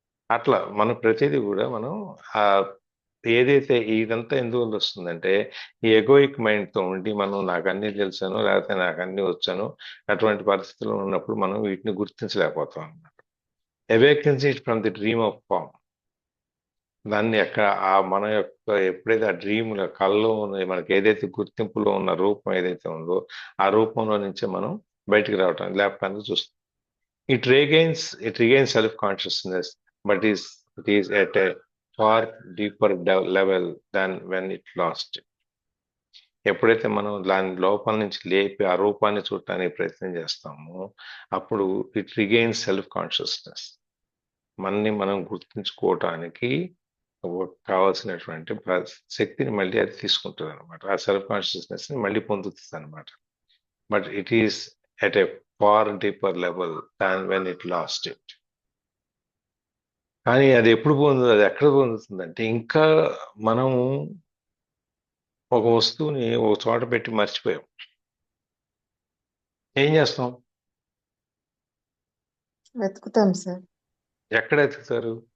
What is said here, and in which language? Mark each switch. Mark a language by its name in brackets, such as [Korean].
[Telugu] అట్లా మనం ప్రతిదీ కూడా మనం ఆ ఏదైతే ఇదంతా ఎందువల్ల వస్తుందంటే ఈ ఎగోయిక్ మైండ్ తో ఉండి మనం నాకు అన్ని తెలుసాను లేకపోతే నాకు అన్ని వచ్చాను అటువంటి పరిస్థితుల్లో ఉన్నప్పుడు మనం వీటిని గుర్తించలేకపోతాం అన్నమాట. [English] Awakens it from the dream of form. [Telugu] దాన్ని ఆ మన యొక్క ఎప్పుడైతే ఆ డ్రీమ్ కల్లో ఉన్న మనకి ఏదైతే గుర్తింపులో ఉన్న రూపం ఏదైతే ఉందో ఆ రూపంలో నుంచే మనం బయటికి రావటం లేకపోతే చూస్తాం. [English] It regains self-consciousness, but it is at a far deeper level than when it lost it. [Telugu] ఎప్పుడైతే మనం దాని లోపల నుంచి లేపి ఆ రూపాన్ని చూడటానికి ప్రయత్నం చేస్తామో అప్పుడు [English] It regains self consciousness. [Telugu] మనని మనం గుర్తించుకోవటానికి కావాల్సినటువంటి శక్తిని మళ్ళీ అది తీసుకుంటుంది అనమాట. ఆ సెల్ఫ్ కాన్షియస్నెస్ ని మళ్ళీ పొందుతుంది అనమాట. [English] But it is at a far deeper level than when it lost it. [Telugu] కానీ అది ఎప్పుడు పొందుతుంది, అది ఎక్కడ పొందుతుందంటే ఇంకా మనం ఒక వస్తువుని ఒక చోట పెట్టి మర్చిపోయాం. ఏం చేస్తాం? వెతుకుతాం సార్. ఎక్కడ ఎత్తుతారు?